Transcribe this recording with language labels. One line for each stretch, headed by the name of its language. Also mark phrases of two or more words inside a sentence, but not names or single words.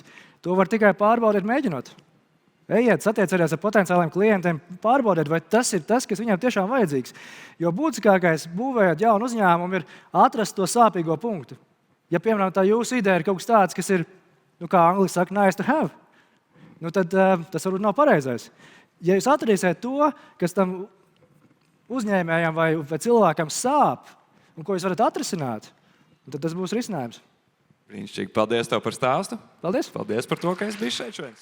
Latvian: To var tikai pārbaudīt, mēģinot. Ejiet, satiecieties ar potenciāliem klientiem, pārbaudiet, vai tas ir tas, kas viņiem tiešām vajadzīgs. Jo būtiskākais, būvējot jaunu uzņēmumu, ir atrast to sāpīgo punktu. Ja, piemēram, tā jūsu ideja ir kaut kas tāds, kas ir, kā angliski saka,
English: nice to have,
Latvian: tad tas varbūt nav pareizais. Ja jūs atradīsiet to, kas tam uzņēmējam vai cilvēkam sāp, un ko jūs varat atrisināt, tad tas būs risinājums. Brīnišķīgi. Paldies tev par stāstu. Paldies. Paldies par to, ka esi bijis šeit šodien.